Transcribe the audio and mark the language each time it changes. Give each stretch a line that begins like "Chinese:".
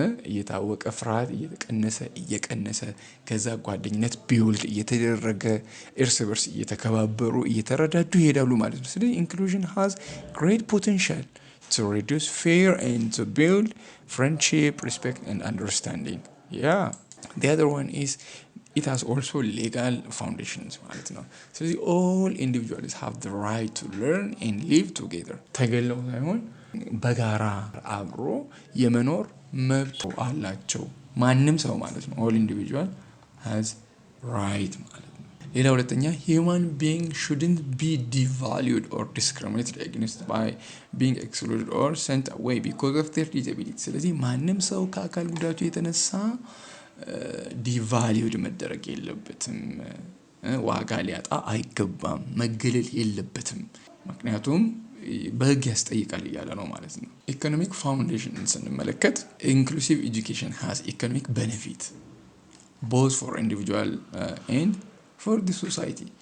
Amharic: እየታወቀ ፍርሃት እየቀነሰ ከዛ ጓደኝነት ቢውልድ እየተደረገ እርስ በርስ እየተከባበሩ እየተረዳዱ ይሄዳሉ ማለት ነው። ስለዚህ
English: inclusion has great potential to reduce fear and to build friendship, respect and understanding. Yeah. The other one is it has also legal foundations
Amharic: ማለት ነው። ስለዚህ
English: all individuals have the right to learn and live together.
Amharic: ተገለው ሳይሆን በጋራ አብሮ የመኖር መብት አላቸው ማንም ሰው ማለት ነው።
English: all individual has right
Amharic: ማለት ነው። ሌላ ሁለተኛ
English: human being shouldn't be devalued or discriminated against by being excluded or sent away because of their disability.
Amharic: ስለዚህ ማንም ሰው ከአካል ጉዳቱ የተነሳ ዲቫሊውድ መደረግ የለበትም፣ ዋጋ ሊያጣ አይገባም፣ መገለል የለበትም። ምክንያቱም በህግ ያስጠይቃል እያለ ነው ማለት ነው። ኢኮኖሚክ ፋውንዴሽን ስንመለከት ኢንክሉሲቭ ኤጁኬሽን
English: has economic benefit both for individual and for the society.